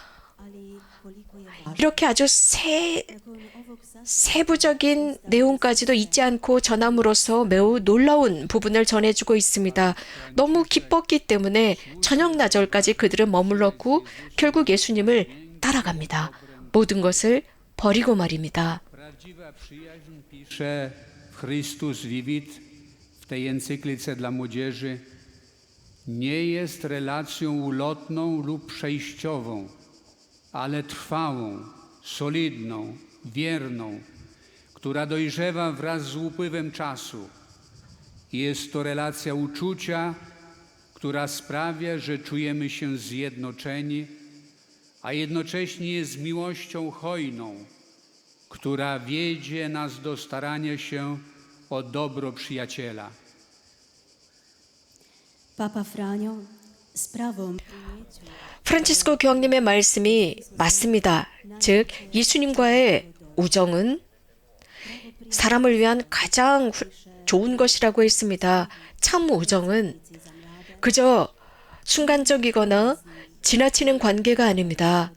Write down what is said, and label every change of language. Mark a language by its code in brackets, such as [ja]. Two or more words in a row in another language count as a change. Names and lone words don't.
[ko] 이렇게 아주 세부적인 내용까지도 잊지 않고 전함으로써 매우 놀라운 부분을 전해주고 있습니다. 너무 기뻤기 때문에 저녁 나절까지 그들은 머물렀고 결국 예수님을 따라갑니다. 모든 것을 버리고 말입니다. [pl] Prawdziwa przyjaźń, pisze Chrystus Vivit w tej encyklice dla młodzieży, nie jest relacją ulotną lub przejściową, ale trwałą, solidną, wierną, która dojrzewa wraz z upływem czasu. Jest to relacja uczucia, która sprawia, że czujemy się zjednoczeni, a jednocześnie jest miłością hojną, która wiedzie nas do starania się o dobro przyjaciela. [hr] Papa Franjo s pravom [ko] 프란치스코 교황님의 말씀이 맞습니다. 즉 예수님과의 우정은 사람을 위한 가장 좋은 것이라고 했습니다. 참 우정은 그저 순간적이거나 지나치는 관계가 아닙니다.